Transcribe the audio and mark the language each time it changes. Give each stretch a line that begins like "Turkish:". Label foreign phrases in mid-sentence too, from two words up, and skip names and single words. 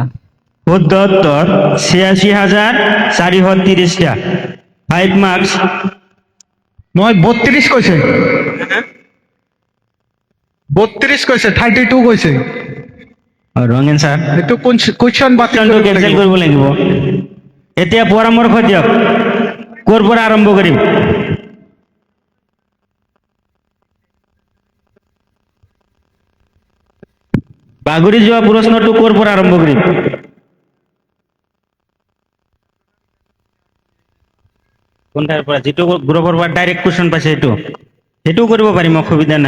Assamese: শুদ্ধ উত্তর 86,430টা 5 মার্কস
Bangla: নয় 32 কইছে 32 কইছে 32 কইছে
English: wrong answer
Bangla: একটু কোশ্চেন বাতিল
Assamese: কোশ্চনটো কেনসেল কৰিব লাগিব এতিয়া পৰামৰ্শ দিয়ক ক'ৰ পৰা আৰম্ভ কৰিম বাগৰি যোৱা প্ৰশ্নটো ক'ৰ পৰা আৰম্ভ কৰিম কোনটাৰ পৰা যিটো গ্ৰুপৰ পৰা ডাইৰেক্ট কোশ্চন পাইছে সেইটো কৰিব পাৰিম অসুবিধা নাই